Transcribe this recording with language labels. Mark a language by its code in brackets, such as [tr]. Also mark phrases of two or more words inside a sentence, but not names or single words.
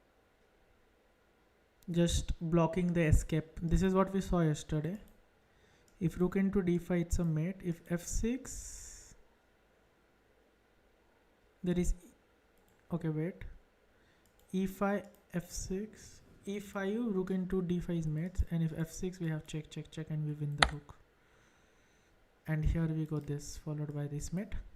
[en] Just blocking the escape. This is what we saw yesterday. If rook into d5, it's a mate. If f6, there is, okay, wait, e5, f6, e5, rook into d5 is mates, and if f6, we have check, check, check, and we win the rook. And here we go this, followed by this mate.